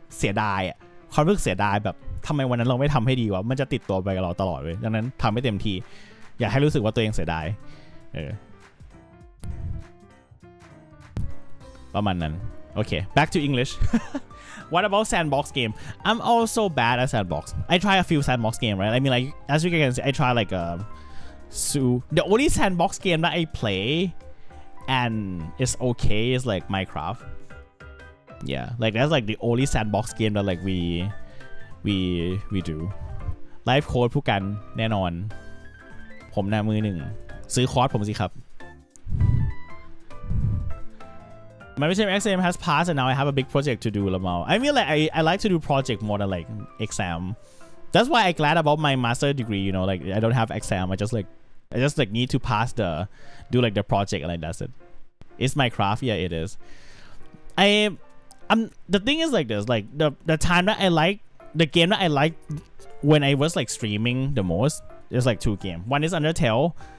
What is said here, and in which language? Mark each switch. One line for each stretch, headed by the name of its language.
Thai: ยดายอ่ะความรู้สึกเสียดายแบบทำไมวันนั้นเราไม่ทำให้ดีวะมันจะติดตัวไปกับเราตลอดเว้ยดังนั้นทำให้เต็มที่อย่าให้รู้สึกว่าตัวเองเสียดายประมาณนั้นโอเค
English: back to English What about sandbox game? I'm also bad at sandbox. I try a few sandbox game, right? I mean, like as you can see, I try like the only sandbox game that I play and it's okay is like Minecraft. Yeah, like that's like the only sandbox game that like we do. Live code
Thai: ผู้กันแน่นอนผมหน้ามือหนึ่งซื้อคอร์สผมสิครับ
English: My exam has passed and now I have a big project to do, Lamau. I mean, like I like to do project more than like exam. That's why I'm glad about my master degree. You know, like I don't have exam. I just like need to pass do like the project and like that's it. It's my craft. Yeah, it is. The thing is like this. Like the time that I like the game that I like when I was like streaming the most is like two games. One is Undertale.